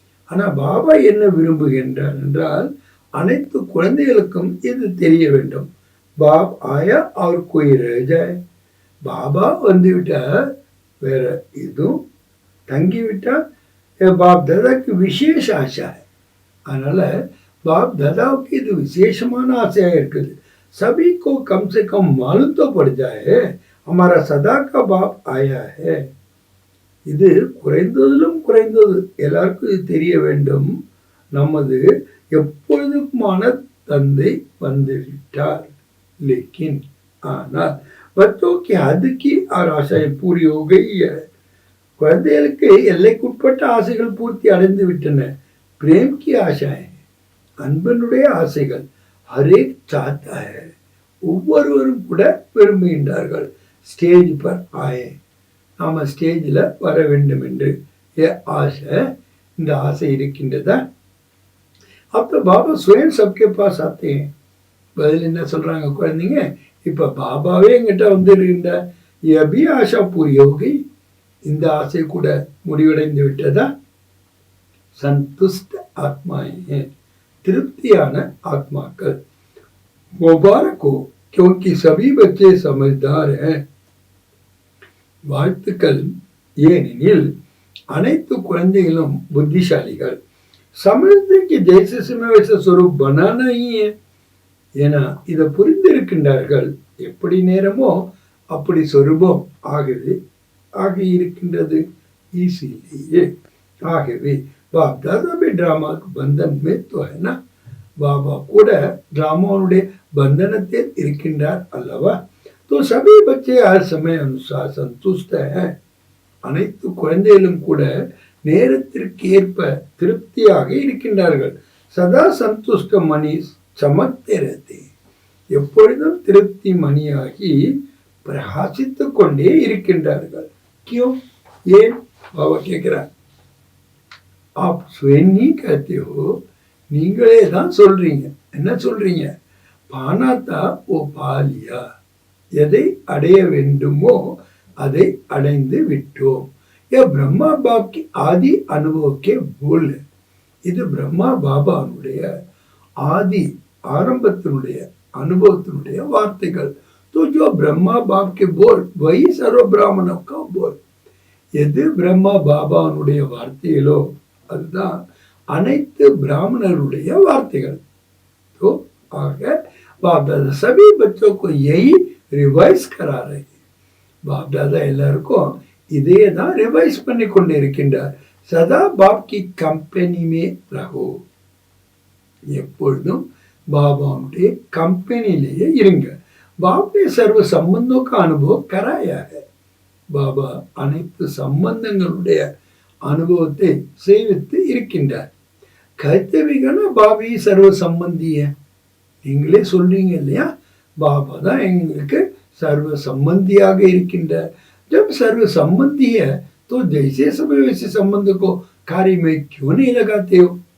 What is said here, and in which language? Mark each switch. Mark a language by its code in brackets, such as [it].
[ta] ஆனா பாபா என்ன விரும்புகின்றார் என்றால் அனைத்து குழந்தைகளுக்கும் இது தெரிய வேண்டும். [hi] பாப் ஆயா और कोई रह जाए. [ta] பாபா வந்துவிட்டா வேற எதுவும் தங்கிவிட்டா [hi] बाप दादा की विशेष आशा है. [ta] அதனால बाप दादाவுக்கு இது விசேஷமான ஆசையா இருக்குது. [hi] सभी को कम से कम मालूम तो पड़ जाए हमारा सदा का बाप आया है. [ta] இது குறைந்ததிலும் குறைந்தது எல்லாருக்கும் இது தெரிய வேண்டும். நமது எப்பொழுதுமான தந்தை வந்துவிட்டார். [hi] लेकिन [ta] ஆனால் [hi] बच्चों की हद की और आशाएं पूरी हो गई है. [ta] குழந்தைகளுக்கு எல்லைக்குட்பட்ட ஆசைகள் பூர்த்தி அடைந்து விட்டன. [hi] பிரேம் की आशाएं, [ta] அன்பனுடைய ஆசைகள் [hi] ஹரேக் சாத்தா है, [ta] ஒவ்வொருவரும் கூட விரும்புகின்றார்கள். [hi] ஸ்டேஜ் பர் ஆயே, [ta] நாம ஸ்டேஜில் வர வேண்டும் என்று ஆசை, இந்த ஆசை இருக்கின்றதா? அப்ப [hi] பாபா स्वयं सबके पास आते हैं. [ta] பதில் என்ன சொல்றாங்க குழந்தைங்க? இப்ப பாபாவே எங்கிட்ட வந்து இருக்கின்ற [hi] அபி ஆஷா பூரி யோகி, [ta] இந்த ஆசை கூட முடிவடைந்து விட்டதா? [hi] சந்துஷ்ட ஆத்மாயே, [ta] திருப்தியான ஆத்மாக்கள். [hi] முபாரக்கோ क्योंकि सभी बच्चे समझदार हैं. [ta] வாழ்த்துக்கள், ஏனெனில் அனைத்து குழந்தைகளும் புத்திசாலிகள். [hi] समझते जैसे समय वैसे स्वरूप बना नहीं है. [ta] ஏன்னா இதை புரிந்திருக்கின்றார்கள். எப்படி நேரமோ அப்படி சொரூபம் ஆகி இருக்கின்றது [hi] इसीलिए. [ta] ஆகவே [hi] बाप दादा भी ड्रामा बंधन में तो है ना. [ta] பாபா கூட டிராமாவுடைய பந்தனத்தில் இருக்கின்றார் அல்லவா. [hi] तो सभी बच्चे हर समय अनुसार संतुष्ट हैं. [ta] அனைத்து குழந்தைகளும் கூட நேரத்திற்கு ஏற்ப திருப்தியாக இருக்கின்றார்கள். [hi] சதா சந்துஷ்ட மணி சமத்தே रहते. [ta] எப்பொழுதும் திருப்தி மணியாகி பிரகாசித்துக் கொண்டே இருக்கின்றார்கள். क्यों? ஏன்? பாபா கேட்கிறார். [hi] आप स्वयं नहीं कहते हो, [ta] நீங்களே தான் சொல்றீங்க. என்ன சொல்றீங்க? [hi] பானாத்தா ஓ பாலியா, [ta] எதை அடைய வேண்டுமோ அதை அடைந்து விட்டோம். [hi] ये ब्रह्मा बाप की आदि अनुभव के बोल. [ta] இது பிரம்மா பாபாவுடைய ஆதி ஆரம்பத்தினுடைய அனுபவத்தினுடைய வார்த்தைகள். [hi] तो जो ब्रह्मा बाप के बोल वही सर्व ब्राह्मणों का बोल. [ta] எது பிரம்மா பாபாவுடைய வார்த்தைகளோ அதுதான் அனைத்து பிராமணருடைய வார்த்தைகள். [hi] तो आगे बाप दादा सभी बच्चों को यही रिवाइज करा रहे. [ta] बाप दादा எல்லாருக்கும் இதே தான் ரிவைஸ் பண்ணி கொண்டு இருக்கின்றார். [hi] சதா பாப் கி கம்பெனி மே ரஹோ. [ta] எப்பொழுதும் பாபாவுடைய கம்பெனிலேயே இருங்க. [hi] बाप ने सर्व संबंधों का अनुभव कराया है. [ta] பாபா அனைத்து சம்பந்தங்களுடைய அனுபவத்தை செய்வித்து இருக்கின்றார். [hi] कहते भी ना பாபி சர்வ சம்பந்திய. [ta] நீங்களே சொல்றீங்க இல்லையா, பாபா தான் எங்களுக்கு சர்வ சம்பந்தியாக இருக்கின்றார். [hi] जब सर्व संबंधी है तो जैसे समय वैसे संबंध को कार्य में क्यों नहीं लगाते हो.